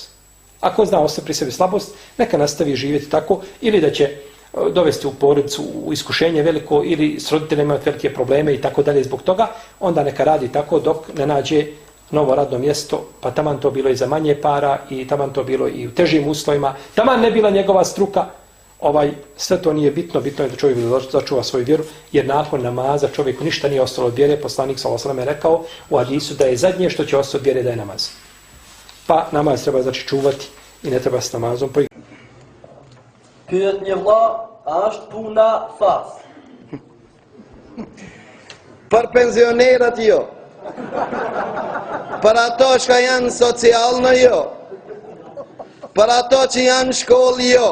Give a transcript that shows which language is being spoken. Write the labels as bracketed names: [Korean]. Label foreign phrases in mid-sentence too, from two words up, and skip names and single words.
[Bosnian] Ako zna ostavi pri sebi slabost, neka nastavi živjeti tako ili da će dovesti u porodicu u iskušenje veliko ili s roditeljima imati velike probleme i tako dalje zbog toga, onda neka radi tako dok ne nađe novo radno mjesto, pa taman to bilo i za manje para i taman to bilo i u težim uslovima, taman ne bila njegova struka, sve to nije bitno, bitno je da čovjek začuva svoju vjeru, jer nakon namaza čovjeku ništa nije ostalo od vjere, poslanik [Arabic] صلى الله عليه وسلم [Bosnian] je rekao u hadisu da je zadnje što će ostati od vjere da je namaz. Pa namaz treba znači čuvati i ne treba s namazom poigrati. [Albanian] Pyet një vlla, a është puna fas? Për penzionerat jo. Për ato që janë socialnë jo. Për ato që janë shkollë jo.